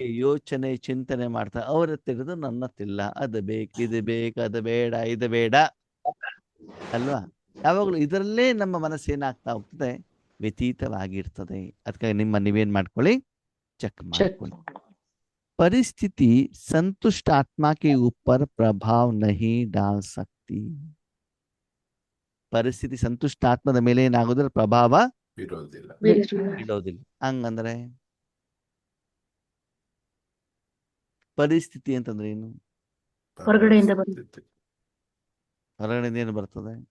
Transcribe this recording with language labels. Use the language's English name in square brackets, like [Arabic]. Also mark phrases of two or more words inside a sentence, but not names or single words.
[Kannada] ಯೋಚನೆ, ಚಿಂತನೆ ಮಾಡ್ತಾ ಅವ್ರ ಹತ್ತಿರದು ನನ್ನ ಹತ್ತಿಲ್ಲ, ಅದು ಬೇಕು, ಇದು ಬೇಕು, ಅದು ಬೇಡ, ಇದು ಬೇಡ ಅಲ್ವಾ? ಯಾವಾಗಲೂ ಇದರಲ್ಲೇ ನಮ್ಮ ಮನಸ್ಸು ಏನಾಗ್ತಾ ಹೋಗ್ತದೆ? ವ್ಯತೀತವಾಗಿರ್ತದೆ. ಅದಕ್ಕಾಗಿ ನೀವೇನ್ ಮಾಡ್ಕೊಳ್ಳಿ? ಚೆಕ್ ಮಾಡ್ಕೊಳ್ಳಿ. [Hindi] ಪರಿಸ್ಥಿತಿ संतुष्ट आत्मा के ऊपर प्रभाव नहीं डाल सकती. [Kannada] ಪರಿಸ್ಥಿತಿ ಸಂತುಷ್ಟ ಆತ್ಮದ ಮೇಲೆ ಏನಾಗೋದಿಲ್ಲ? ಪ್ರಭಾವ ಬೀಳೋದಿಲ್ಲ. ಹಂಗಂದ್ರೆ ಪರಿಸ್ಥಿತಿ ಅಂತಂದ್ರೆ ಏನು? ಹೊರಗಡೆಯಿಂದ ಬರುತ್ತೆ ಹೊರಗಡೆಯಿಂದ ಏನು ಬರ್ತದೆ?